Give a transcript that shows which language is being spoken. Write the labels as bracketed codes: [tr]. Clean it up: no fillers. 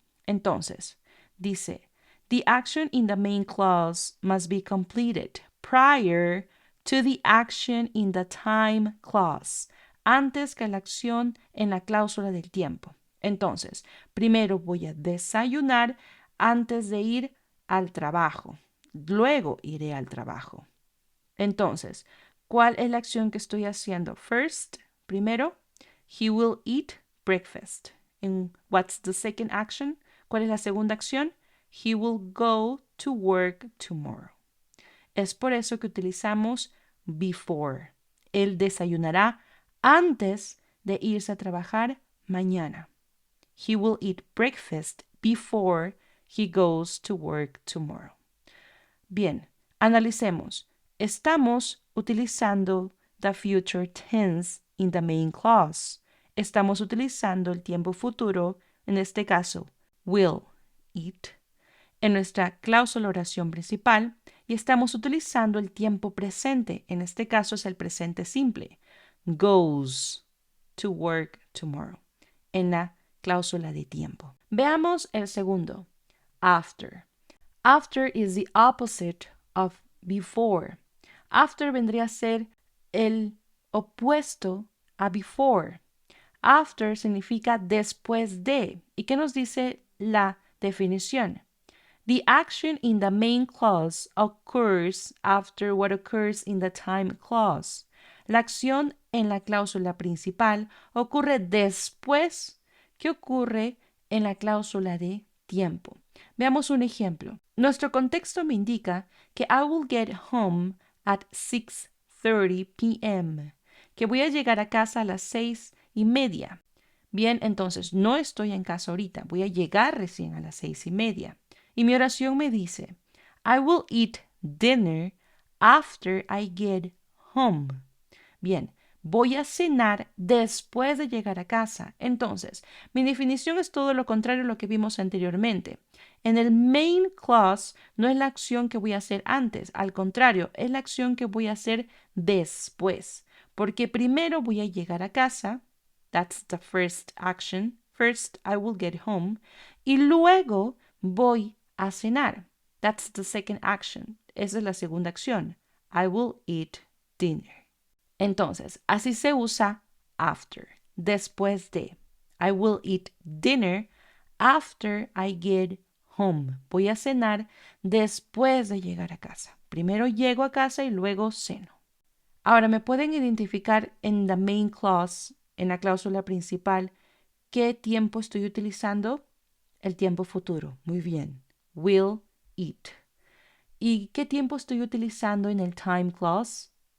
[es] Entonces, dice, [en] the action in the main clause must be completed prior to the action in the time clause, [es] antes que la acción en la cláusula del tiempo. Entonces, primero voy a desayunar antes de ir al trabajo. Luego iré al trabajo. Entonces, ¿cuál es la acción que estoy haciendo? [en] First, [es] primero, [en] he will eat breakfast. And what's the second action? [es] ¿Cuál es la segunda acción? [en] He will go to work tomorrow. [es] Es por eso que utilizamos before. Él desayunará antes de irse a trabajar mañana. [en] He will eat breakfast before he goes to work tomorrow. [es] Bien, analicemos. Estamos utilizando [en] the future tense in the main clause. [es] Estamos utilizando el tiempo futuro, en este caso, will eat, en nuestra cláusula oración principal y estamos utilizando el tiempo presente. En este caso es el presente simple. [en] Goes to work tomorrow. [es] En la cláusula de tiempo. Veamos el segundo. After. [en] After is the opposite of before. [es] After vendría a ser el opuesto a before. After significa después de. ¿Y qué nos dice la definición? [en] The action in the main clause occurs after what occurs in the time clause. [es] La acción en la cláusula principal ocurre después que ocurre en la cláusula de tiempo. Veamos un ejemplo. Nuestro contexto me indica que [en] I will get home at 6:30 p.m., [es] que voy a llegar a casa a las 6:30. Bien, entonces no estoy en casa ahorita, voy a llegar recién a las 6:30. Y mi oración me dice, [en] I will eat dinner after I get home. [es] Bien, voy a cenar después de llegar a casa. Entonces, mi definición es todo lo contrario a lo que vimos anteriormente. En el main clause no es la acción que voy a hacer antes, al contrario, es la acción que voy a hacer después. Porque primero voy a llegar a casa, [en] that's the first action, first I will get home, [es] y luego voy a cenar. [en] That's the second action. [es] Esa es la segunda acción. [en] I will eat dinner. [es] Entonces, así se usa after, después de. [en] I will eat dinner after I get home. [es] Voy a cenar después de llegar a casa. Primero llego a casa y luego ceno. Ahora, ¿me pueden identificar en the main clause, en la cláusula principal, qué tiempo estoy utilizando? El tiempo futuro. Muy bien. [en] Will eat. [es] ¿Y qué tiempo estoy utilizando en el time clause?